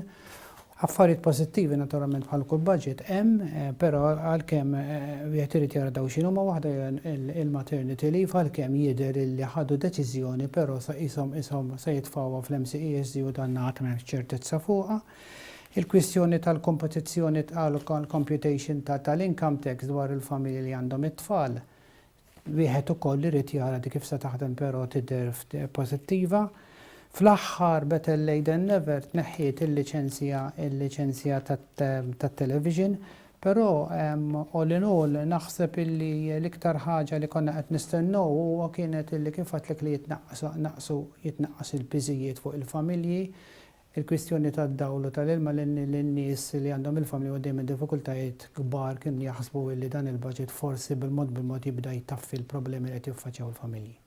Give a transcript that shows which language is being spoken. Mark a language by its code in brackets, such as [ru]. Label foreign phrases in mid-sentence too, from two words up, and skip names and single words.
[mt] Affarijiet pożittivi naturalment bħal kull budget hemm, però għalkemm wieħed irid jara daw x'inhuma waħda il- [en] maternity leave [mt] għalkemm jidher li ħadu deċiżjoni però sa ishom se jitfgħuha fl-MCESD u dan għad m'hemmx ċertezza fuqha. Il-kwistjoni tal-kompetizzjoni tal-computation tal- [en] income tax [mt] dwar il-familji li għandhom it-tfal. Wieħed ukoll irid jara di kif se taħdem però tidher pożittiva. Fl-aħħar [en] better late than never [mt] tneħħiet il-liċenzja tat-television, però [en] all in all [mt] naħseb illi l-iktar ħaġa li konna qed nistennew huwa kienet illi kif għadlek li jitnaqqas il-piżijiet fuq il-familji, il-kwistjoni tad-dawl u tal-ilma lin-nies li għandhom il-familji u dejjem diffikultajiet kbar kien jaħsbu illi dan il-budget forsi bil-mod jibda jtaffi l-problemi li qed jiffaċċjaw il-familji.